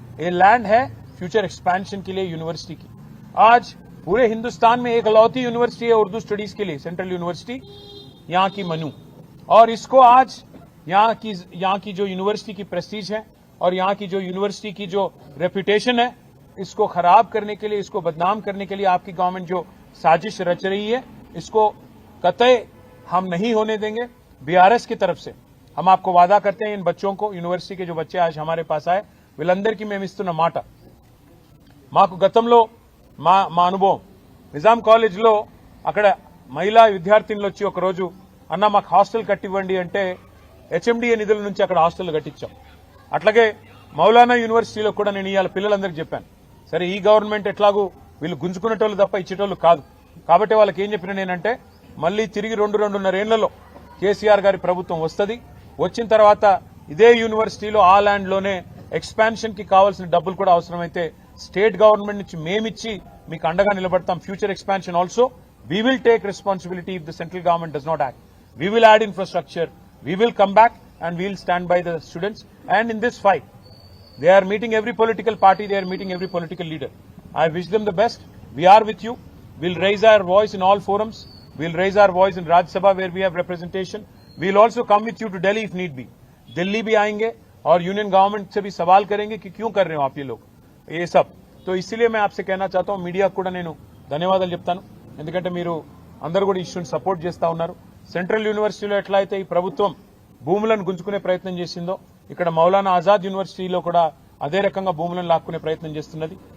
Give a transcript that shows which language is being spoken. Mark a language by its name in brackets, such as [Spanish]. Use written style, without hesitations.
[Hindi] ये लैंड है future expansion के लिए यूनिवर्सिटी की। आज पूरे हिंदुस्तान में एक अलौती यूनिवर्सिटी है उर्दू स्टडीज के लिए, सेंट्रल यूनिवर्सिटी यहाँ की मनु, और इसको आज यहाँ की जो यूनिवर्सिटी की प्रेस्टीज है और यहाँ की जो यूनिवर्सिटी की जो रेपुटेशन है, इसको खराब करने के लिए, इसको बदनाम करने के लिए आपकी गवर्नमेंट जो साजिश रच रही है, इसको कतई हम नहीं होने देंगे। बीआरएस की तरफ से हम आपको वादा करते हैं, इन बच्चों को, यूनिवर्सिटी के जो बच्चे आज हमारे पास आए [Telugu] వీళ్ళందరికీ మేము ఇస్తున్న మాట, మాకు గతంలో మా అనుభవం నిజాం కాలేజ్లో అక్కడ మహిళా విద్యార్థినులు వచ్చి ఒకరోజు అన్న మాకు హాస్టల్ కట్టివ్వండి అంటే హెచ్ఎండిఏ నిధుల నుంచి అక్కడ హాస్టల్ కట్టించాం. అట్లాగే మౌలానా యూనివర్సిటీలో కూడా నేను ఇవాళ పిల్లలందరికీ చెప్పాను, సరే ఈ గవర్నమెంట్ ఎట్లాగూ వీళ్ళు గుంజుకునేటోళ్ళు తప్ప ఇచ్చేటోళ్ళు కాదు, కాబట్టి వాళ్ళకి ఏం చెప్పిన నేనంటే మళ్ళీ తిరిగి 2-2.5 ఏళ్లలో కేసీఆర్ గారి ప్రభుత్వం వస్తుంది, వచ్చిన తర్వాత ఇదే యూనివర్సిటీలో ఆ ల్యాండ్లోనే ఎక్స్పాన్షన్ కి కావాల్సిన డబ్బులు కూడా అవసరమైతే స్టేట్ గవర్నమెంట్ నుంచి మేమిచ్చి మీకు అండగా నిలబడతాం. [English] Future expansion also we will take responsibility if the central government does not act. We will add infrastructure, we will come back and we will stand by the students. And in this fight they are meeting every political party, they are meeting every political leader. I wish them the best. We are with you. We'll raise our voice in all forums. We'll raise our voice in Rajya Sabha where we have representation. We'll also come with you to Delhi if need be. [Hindi] Delhi भी आएंगे और union government से भी सवाल करेंगे कि क्यों कर रहे हो आप ये लोग ये सब. तो इसीलिए मैं आपसे कहना चाहता हूं, [Telugu] మీడియా కూడా నేను ధన్యవాదాలు చెప్తాను, ఎందుకంటే మీరు అందరూ కూడా ఇష్యూని సపోర్ట్ చేస్తా ఉన్నారు. సెంట్రల్ యూనివర్సిటీలో ఎట్లా అయితే ఈ ప్రభుత్వం భూములను గుంజుకునే ప్రయత్నం చేసిందో, ఇక్కడ మౌలానా ఆజాద్ యూనివర్సిటీలో కూడా అదే రకంగా భూములను లాక్కునే ప్రయత్నం చేస్తున్నది.